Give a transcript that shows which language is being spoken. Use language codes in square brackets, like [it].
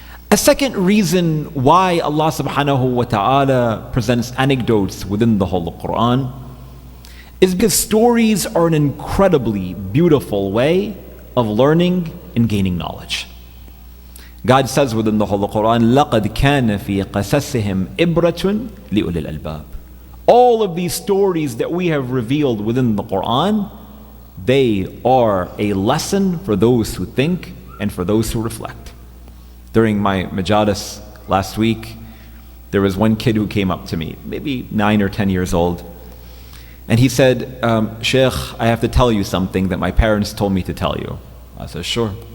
[en] A second reason why Allah subhanahu wa ta'ala presents anecdotes within the Holy Quran is because stories are an incredibly beautiful way of learning and gaining knowledge. [ar] God says within the Holy Quran, لَقَدْ كَانَ فِي قَصَصِهِمْ إِبْرَةٌ لِأُولِي الْأَلْبَابِ. [en] All of these stories that we have revealed within the Quran, they are a lesson for those who think and for those who reflect. During my majalis last week, there was one kid who came up to me, maybe 9 or 10 years old, and he said, Sheikh, I have to tell you something that my parents told me to tell you. I said, sure.